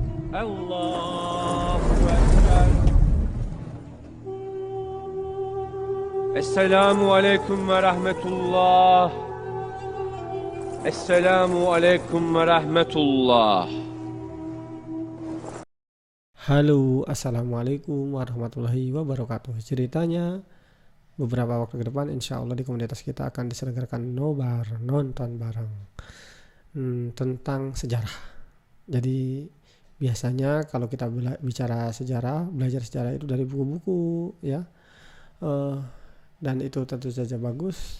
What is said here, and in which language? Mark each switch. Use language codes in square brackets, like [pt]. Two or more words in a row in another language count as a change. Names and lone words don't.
[ar] الله أكبر. السلام عليكم ورحمة الله. السلام عليكم ورحمة الله. [id] Halo, [ar] السلام عليكم ورحمة الله وبركاته. [id] Ceritanya beberapa waktu ke depan, [ar] إن شاء الله [id] di komunitas kita akan diselenggarakan nobar nonton bareng tentang sejarah. Jadi biasanya kalau kita bicara sejarah, belajar sejarah itu dari buku-buku, ya, dan itu tentu saja bagus.